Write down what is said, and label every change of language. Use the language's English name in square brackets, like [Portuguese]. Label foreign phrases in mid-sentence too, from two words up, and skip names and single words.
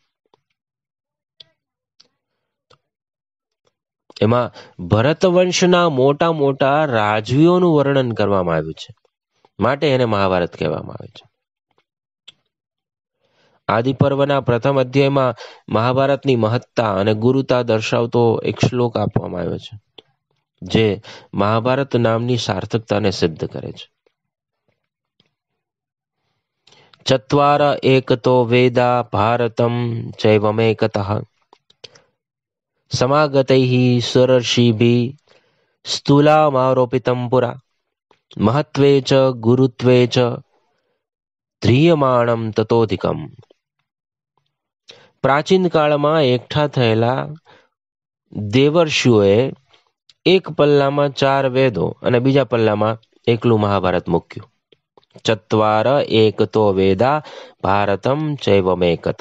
[Gujarati] એમાં ભરત વંશના મોટા મોટા રાજવીઓનું વર્ણન કરવામાં આવ્યું છે, માટે એને મહાભારત કહેવામાં આવે છે. આદિ પર્વના પ્રથમ અધ્યાયમાં મહાભારતની મહત્તા અને ગુરુતા દર્શાવતો એક શ્લોક આપવામાં આવ્યો છે, જે મહાભારત નામની સાર્થકતાને સિદ્ધ કરે છે. [Sanskrit] चत्वार एकतो वेदा भारतं चैवमेकतः समागतैः सुरर्षिभिः स्थूलामारोपितं पुरा महत्त्वे च गुरुत्वे च ધ્રિયમાણમ તતોધિકમ. [Gujarati] પ્રાચીન કાળમાં એકઠા થયેલા દેવર્ષિઓએ એક પલ્લામાં 4 વેદો અને બીજા પલ્લામાં એકલું મહાભારત મૂક્યું. [Sanskrit] ચત્વાર એકતો વેદા ભારતમ ચૈવમેકતઃ.